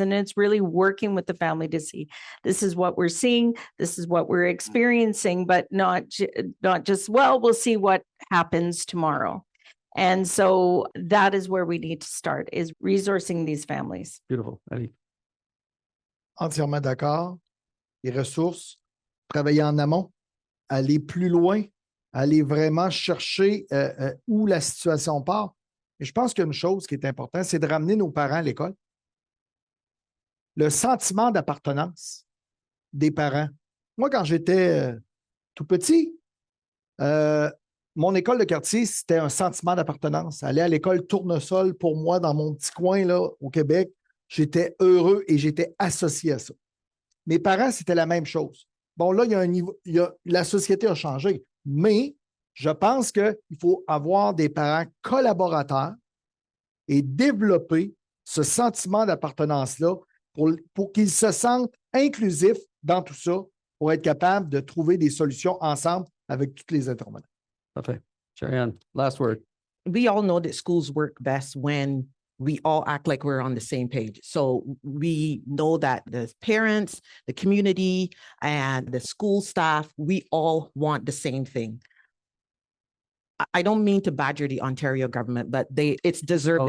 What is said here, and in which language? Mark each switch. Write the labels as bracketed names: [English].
[English] And it's really working with the family to see, this is what we're seeing, this is what we're experiencing, but not just, well, we'll see what happens tomorrow. And so that is where we need to start, is resourcing these families. Beautiful. Éric. [French] Entièrement d'accord. Les ressources, travailler en amont, aller plus loin, aller vraiment chercher où la situation part. Et je pense qu'une chose qui est importante, c'est de ramener nos parents à l'école. Le sentiment d'appartenance des parents. Moi, quand j'étais tout petit, mon école de quartier, c'était un sentiment d'appartenance. Aller à l'école Tournesol, pour moi, dans mon petit coin là, au Québec, j'étais heureux et j'étais associé à ça. Mes parents, c'était la même chose. Bon, là, la société a changé, mais je pense qu'il faut avoir des parents collaborateurs et développer ce sentiment d'appartenance-là pour qu'ils se sentent inclusifs dans tout ça, pour être capables de trouver des solutions ensemble avec tous les intervenants. [English] Okay. Sherry-Ann, last word. We all know that schools work best when we all act like we're on the same page. So we know that the parents, the community, and the school staff, we all want the same thing. I don't mean to badger the Ontario government, but it's deserving.